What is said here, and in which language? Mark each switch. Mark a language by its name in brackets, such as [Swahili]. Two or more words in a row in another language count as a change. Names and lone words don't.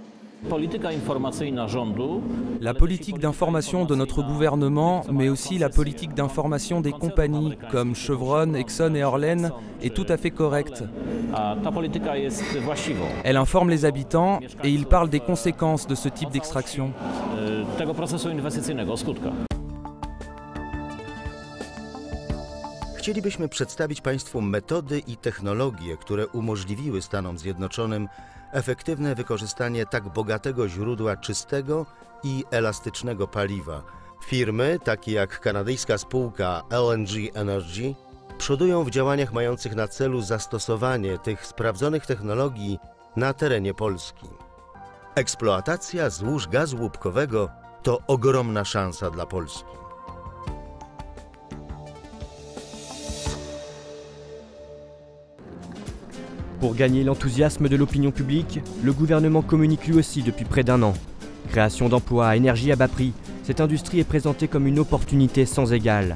[French] La politique d'information de notre gouvernement, mais aussi la politique d'information des compagnies comme Chevron, Exxon et Orlen est tout à fait correcte. Elle informe les habitants et il parle des conséquences de ce type d'extraction. [Polish] Chcielibyśmy przedstawić Państwu metody i technologie, które umożliwiły Stanom Zjednoczonym efektywne wykorzystanie tak bogatego źródła czystego i elastycznego paliwa. Firmy, takie jak kanadyjska spółka LNG Energy, przodują w działaniach mających na celu zastosowanie tych sprawdzonych technologii na terenie Polski. Eksploatacja złóż gazu łupkowego to ogromna szansa dla Polski. [French] Pour gagner l'enthousiasme de l'opinion publique, le gouvernement communique lui aussi depuis près d'un an. Création d'emplois, énergie à bas prix, cette industrie est présentée comme une opportunité sans égale.